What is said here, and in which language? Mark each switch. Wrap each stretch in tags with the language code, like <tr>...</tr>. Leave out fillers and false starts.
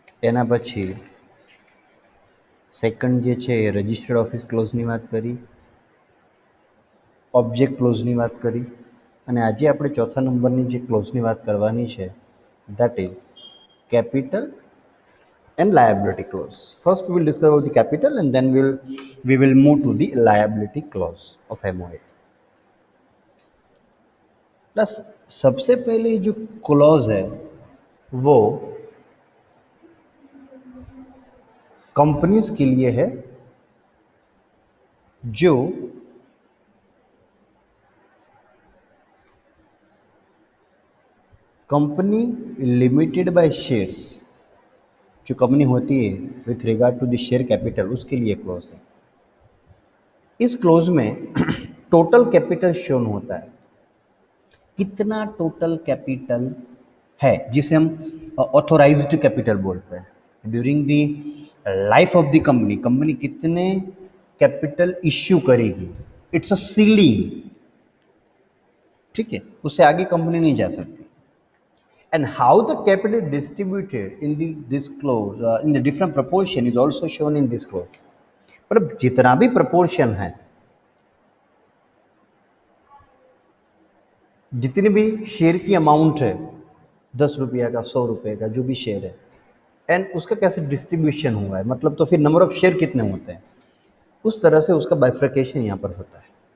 <gu>એના પછી સેકન્ડ જે છે એ રજિસ્ટર્ડ ઓફિસ ક્લોઝની વાત કરી, ઓબ્જેક્ટ ક્લોઝની વાત કરી, અને આજે આપણે ચોથા નંબરની જે ક્લોઝની વાત કરવાની છે</gu> <en>that is capital and liability clause. First we will discuss about the capital and then we will move to the liability clause of MOA.</en> <hi>Plus सबसे पहले जो क्लॉज है वो कंपनीज के लिए है जो कंपनी लिमिटेड बाय शेयर्स, जो कंपनी होती है</hi> <en>with regard to the share capital,</en> <hi>उसके लिए क्लोज है. इस क्लोज में टोटल कैपिटल शोन होता है, कितना टोटल कैपिटल है, जिसे हम ऑथोराइज्ड कैपिटल बोलते हैं.</hi> <en>during the life of the company</en> <hi>company कितने कैपिटल इश्यू करेगी,</hi> <en>It's a ceiling.</en> <hi>ठीक है, उससे आगे कंपनी नहीं जा सकती.</hi> <en>And how the capital is distributed in this clause in the different proportion is also shown in this clause.</en> <hi>मतलब जितना भी proportion है, जितनी भी शेयर की अमाउंट है, 10 रुपया का, 100 रुपये का, जो भी शेयर है, एंड उसका कैसे डिस्ट्रीब्यूशन हुआ है, मतलब तो फिर नंबर ऑफ शेयर कितने होते हैं, उस तरह से उसका बाइफ्रिकेशन यहाँ पर होता है.</hi>